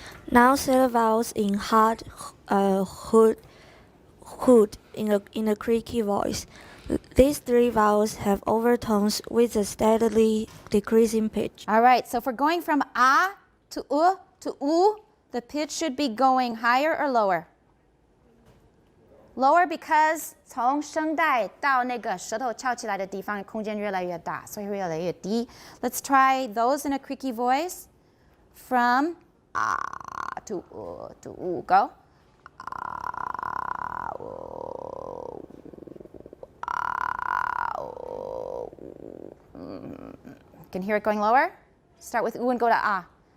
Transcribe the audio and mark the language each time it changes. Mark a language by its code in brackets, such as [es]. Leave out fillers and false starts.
[en] Now say the vowels in hard, hood, in a creaky voice. These three vowels have overtones with a steadily decreasing pitch. All right, so if we're going from A to U, the pitch should be going higher or lower? Lower because [zh] 从声带到那个舌头翘起来的地方空间越来越大，所以会越来越低。 [en] Let's try those in a creaky voice. From A to U, go. Can you hear it going lower? Start with U and go to A.